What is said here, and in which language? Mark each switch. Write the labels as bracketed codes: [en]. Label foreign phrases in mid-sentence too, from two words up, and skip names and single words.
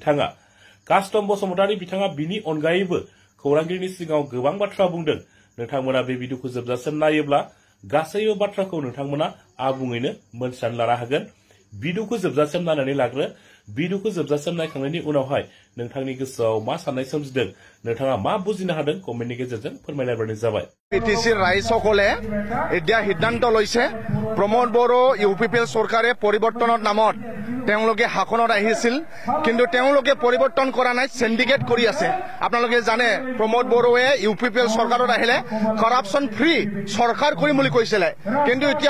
[brx] बिथाङा बिनि अनगायैबो खौरांगिरिनि सिगाङाव गोबां बाथ्रा बुंदों नोंथांमोना बे भिडिअखौ जोबजासिम नायोब्ला गासैबो बाथ्राखौ नोंथांमोना आबुङैनो मोनथिनानै लानो हागोन भिडिअखौ जोबजासिम नायनानै लाग्रो भिडिअखौ जोबजासिम नायखांनायनि उनावहाय नोंथांनि गोसोआव मा साननाय सोमजिदों नोंथाङा मा बुजिनो हादों कमेन्टनि गेजेरजों फोरमायलायबानो जाबाय [as] বিটিসি ৰাইজসকলে এতিয়া সিদ্ধান্ত লৈছে প্ৰমোদ বড়ো ইউপিপিএল চৰকাৰে পৰিৱৰ্তনৰ নামত তেওঁলোকে শাসনত আহিছিল কিন্তু তেওঁলোকে পৰিৱৰ্তন কৰা নাই সিন্ডিকেট কৰি আছে আপোনালোকে জানে প্ৰমোদ বড়োৱে ইউপিপিএল চৰকাৰত আহিলে [en] corruption free [as] চৰকাৰ কৰিম বুলি কৈছিলে কিন্তু এতিয়া